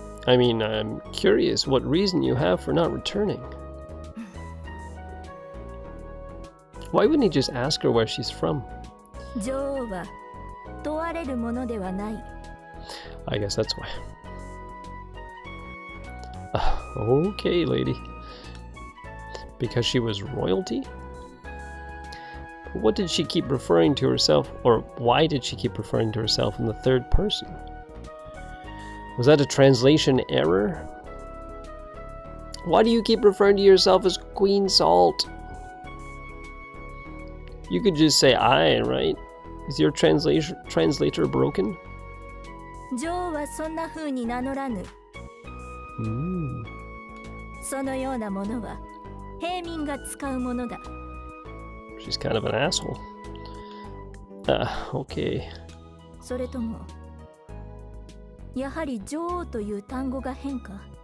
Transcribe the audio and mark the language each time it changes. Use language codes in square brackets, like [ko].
[en] I mean, I'm curious what reason you have for not returning. Why wouldn't he just ask her where she's from? [ja] 女王は問われるものではない。 [en] I guess that's why. Okay, lady. Because she was royalty? What did she keep referring to herself, or why did she keep referring to herself in the third person? Was that a translation error? Why do you keep referring to yourself as Queen Salt? You could just say I, right? Is your translator broken? [ja] 女王はそんな風に名乗らぬ。そのようなものは平民が使うものだ。 [en] She's kind of an asshole. Okay. [ja] それともやはり女王という単語が変か。